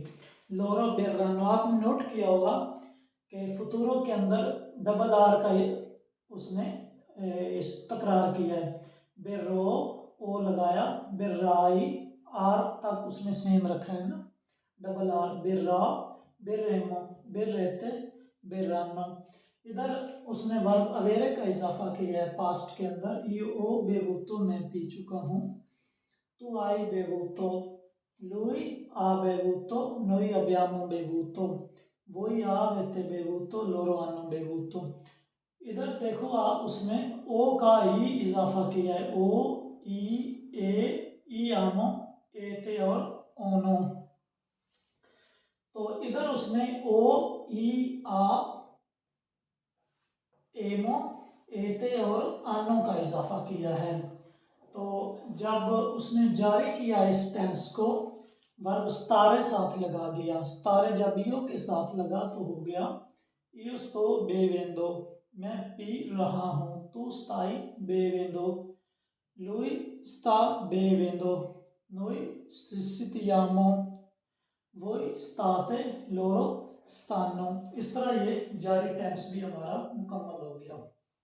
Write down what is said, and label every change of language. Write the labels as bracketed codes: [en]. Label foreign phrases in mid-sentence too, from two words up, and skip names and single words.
[it] loro berranno, [hi] आपने नोट किया होगा कि फुतूरो के अंदर [en] double r [hi] का उसने इस तकरार किया है। बेर्रो ओ लगाया, बिर्राई, आर तक उसने सेम रखा है ना, [en] double r, [it] berrà, berremo, berrete, berranno. [hi] इधर उसने वर्ब अवेरे का इजाफा किया है पास्ट के अंदर, [it] io bevuto [hi] मैं पी चुका हूँ, [it] tu hai bevuto, lui ha bevuto, noi abbiamo bevuto, voi avete bevuto, loro hanno bevuto। [hi] इधर देखो आप, उसने ओ का ही इजाफा किया है, ओ ई ए ई आनो, एते और ओनो। तो इधर उसने ओ ई आ एमो, एते और आनो का इजाफा किया है। तो जब उसने जारी किया इस टेंस को, वर्ब स्तारे साथ लगा दिया, स्तारे जब ईओ के साथ लगा तो हो गया [it] io sto bevendo, [hi] मैं पी रहा हूँ, [it] tu stai bevendo, lui sta bevendo, noi stiamo, voi state, loro stanno। [hi] इस तरह ये जारी टेंस भी हमारा मुकम्मल हो गया।